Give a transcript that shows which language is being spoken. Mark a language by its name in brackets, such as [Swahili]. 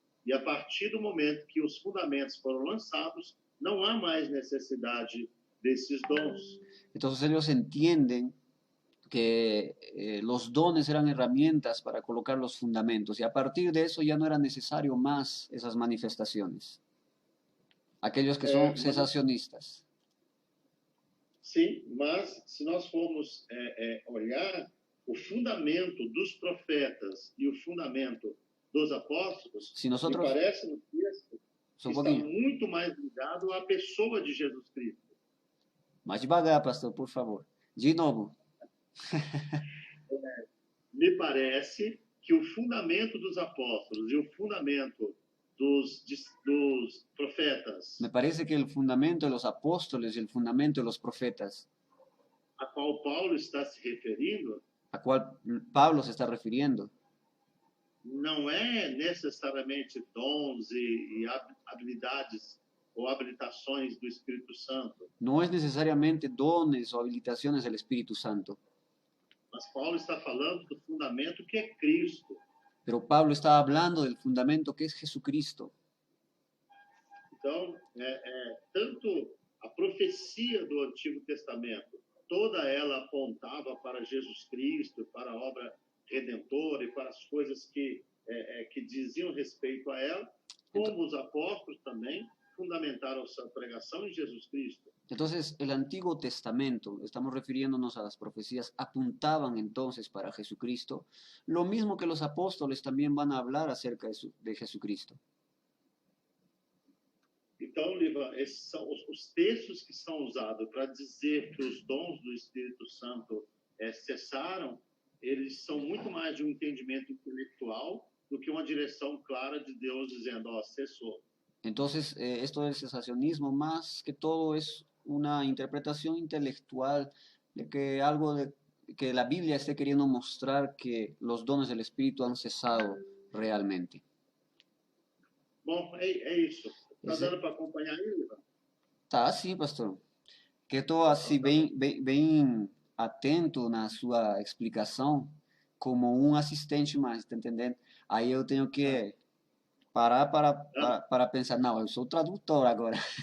[Portuguese] E a partir do momento que os fundamentos foram lançados, não há mais necessidade desses dons. [Spanish] Entonces ellos entienden que los dones eran herramientas para colocar los fundamentos y a partir de eso ya no era necesario más esas manifestaciones. Aquellos que son cesacionistas. [Portuguese] Sim, mas se nós formos olhar o fundamento dos profetas e o fundamento dos apóstolos, me parece no texto que está muito mais ligado à pessoa de Jesus Cristo. Mais devagar, pastor, por favor. De novo. Me parece que o fundamento dos apóstolos e o fundamento dos profetas. [Spanish] Me parece que el fundamento de los apóstoles y el fundamento de los profetas. [Portuguese] A qual Paulo está se referindo. [Spanish] A qual Pablo se está refiriendo. [Portuguese] Não é necessariamente dons e habilidades ou habilitações do Espírito Santo. [Spanish] No es necesariamente dones o habilitaciones del Espíritu Santo. [Portuguese] Mas Paulo está falando do fundamento que é Cristo. [Spanish] Pero Pablo está hablando del fundamento que es Jesucristo. [Portuguese] Então, tanto a profecia do Antigo Testamento, toda ela apontava para Jesus Cristo, para a obra redentora e para as coisas que diziam respeito a ela, como os apóstolos também fundamentaram sua pregação em Jesus Cristo. [Spanish] Entonces, el Antiguo Testamento, estamos refiriéndonos a las profecías, apuntaban entonces para Jesucristo, lo mismo que los apóstoles también van a hablar acerca de Jesucristo. [Portuguese] Então, Liva, esses são os textos que são usados para dizer que os dons do Espírito Santo cessaram, eles são muito mais de um entendimento intelectual do que uma direção clara de Deus dizendo, cessou. [Spanish] Entonces, esto del cesacionismo, más que todo, es una interpretación intelectual de que que la Biblia esté queriendo mostrar que los dones del Espíritu han cesado realmente. [Portuguese] Bom, é isso. Está dando para acompanhar aí, Ivan? Tá, sim, pastor. Que estou assim bem atento na sua explicação, como um assistente mais, tá entendendo? Aí eu tenho que parar para pensar, não, eu sou tradutor agora.